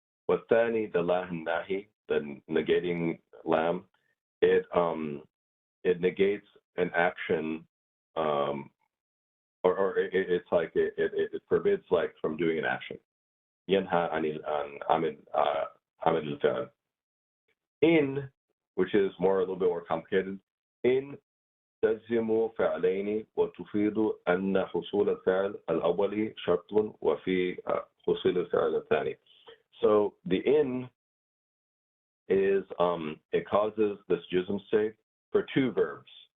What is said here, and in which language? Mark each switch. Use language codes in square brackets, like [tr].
[ar] والثاني, [en] the la nahi, the negating lam, it negates an action, or it's like it forbids like from doing an action. [ar] ينهى عن عمل الفعل. [en] In, which is a little bit more complicated. [ar] In تجزم فعلين وتفيد أن حصول الفعل الأول شرط وفي حصول الفعل الثاني. [en] So the in is it causes this jism state for two verbs.